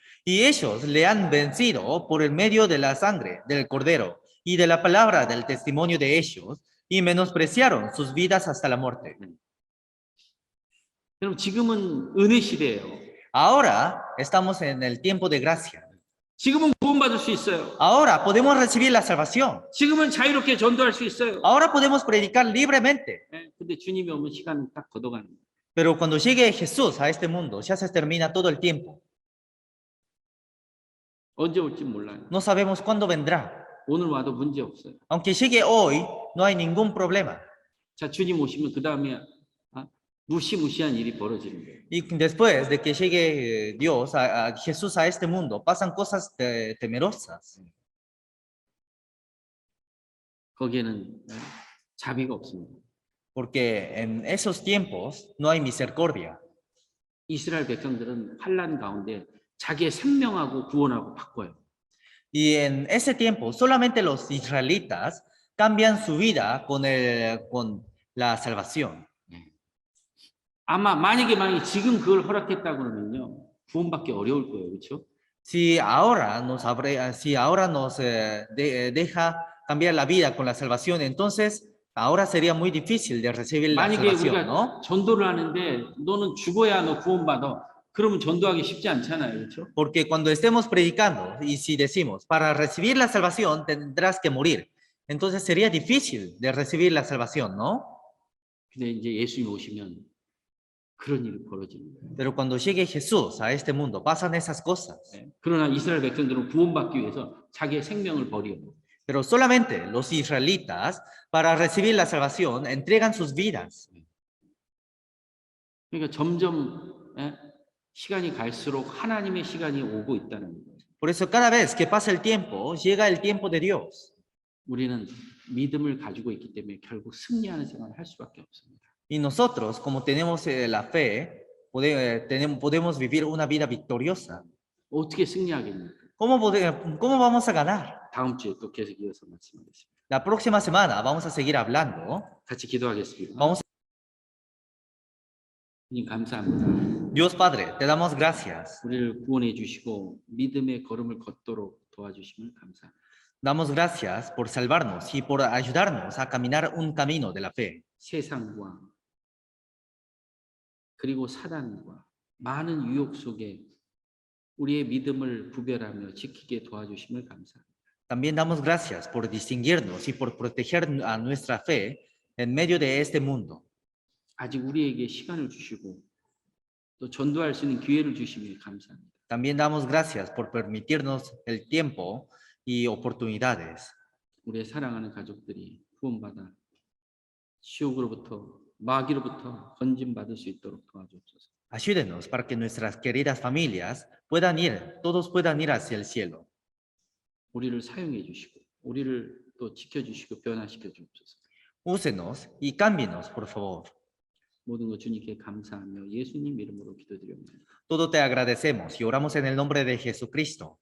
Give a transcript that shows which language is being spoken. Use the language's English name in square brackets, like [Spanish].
[Spanish] Y ellos le han vencido por el medio de la sangre del Cordero y de la palabra del testimonio de ellos y menospreciaron sus vidas hasta la muerte. [Korean] 그럼 지금은 은혜 시대예요. [Spanish] Ahora estamos en el tiempo de gracia. [Korean] 지금은 구원받을 수 있어요. [Spanish] Ahora podemos recibir la salvación. [Korean] 지금은 자유롭게 전도할 수 있어요. [Spanish] Ahora podemos predicar libremente. [Korean] 근데 주님이 오면 시간은 딱 걷어가는 거예요. [Spanish] Pero cuando llegue Jesús a este mundo, ya se termina todo el tiempo. [Korean] 언제 올지 몰라요. [Spanish] No sabemos cuándo vendrá. [Korean] 오늘 와도 문제 없어요. [Spanish] Aunque llegue hoy, no hay ningún problema. [Korean] 자, 주님 오시면 그 다음에 무시무시한 일이 벌어지는 거예요. [Spanish] Y después de que llegue Dios, Jesús a este mundo, pasan cosas temerosas. [Korean] 거기에는 자비가 없습니다. [Spanish] Porque en esos tiempos no hay misericordia. [Korean] 이스라엘 백성들은 환난 가운데 자기의 생명하고 구원하고 바꿔요. [Spanish] Y en ese tiempo solamente los israelitas cambian su vida con la salvación. [Korean] 아마 만약에 지금 그걸 허락했다 그러면요. 구원받기 어려울 거예요. 그렇죠? [Spanish] Si ahora nos deja cambiar la vida con la salvación, entonces ahora sería muy difícil de recibir la [Korean] 만약에 [Spanish] salvación, [Korean] 우리가 [Spanish] ¿no? [Korean] 전도를 하는데 너는 죽어야 너 구원받아. 그러면 전도하기 쉽지 않잖아요. 그렇죠? [Spanish] Porque cuando estemos predicando y si decimos, para recibir la salvación tendrás que morir, entonces sería difícil de recibir la salvación, ¿no? [Korean] 근데 이제 예수님 오시면 그런 일이 벌어집니다. [Spanish] Pero cuando llegue Jesús a este mundo, pasan esas cosas. [Korean] 그러나 이스라엘 백성들은 구원받기 위해서 자기의 생명을 버려요. [Spanish] Pero solamente los israelitas, para recibir la salvación, entregan sus vidas. [Korean] 그러니까 점점 시간이 갈수록 하나님의 시간이 오고 있다는 거예요. [Spanish] Por eso cada vez que pasa el tiempo, llega el tiempo de Dios. [Korean] 우리는 믿음을 가지고 있기 때문에 결국 승리하는 생활을 할 수밖에 없습니다. [Spanish] Y nosotros, como tenemos la fe, podemos vivir una vida victoriosa. [Korean] 어떻게 승리하겠습니까? [Spanish] ¿Cómo vamos a ganar? [Korean] 다음 주에 또 계속 이어서 말씀하겠습니다. [Spanish] La próxima semana vamos a seguir hablando. [Korean] 같이 기도하겠습니다. [Spanish] Vamos [Korean] 주님 감사합니다. [Spanish] Dios Padre, te damos gracias. [Korean] 우리를 구원해 주시고 믿음의 걸음을 걷도록 도와주심을 감사합니다. [Spanish] Damos gracias por salvarnos y por ayudarnos a caminar un camino de la fe. [Korean] 세상과 그리고 사단과 많은 유혹 속에 우리의 믿음을 구별하며 지키게 도와주심을 감사합니다. [Spanish] También damos gracias por distinguirnos y por proteger a nuestra fe en medio de este mundo. [Korean] 아직 우리에게 시간을 주시고 또 전도할 수 있는 기회를 주심에 감사합니다. [Spanish] También damos gracias por permitirnos el tiempo y oportunidades. [Korean] 우리의 사랑하는 가족들이 구원받아 지옥으로부터 마귀로부터 건짐받을 수 있도록 도와주옵소서. [Spanish] Ayúdenos para que nuestras queridas familias todos puedan ir hacia el cielo. [Korean] 우리를 사용해 주시고 우리를 또 지켜주시고 변화시켜 주옵소서. [Spanish] Úsenos y cámbienos, por favor. [Korean] 모든 것 주님께 감사하며 예수님 이름으로 기도드립니다. [Spanish] Todo te agradecemos y oramos en el nombre de Jesucristo.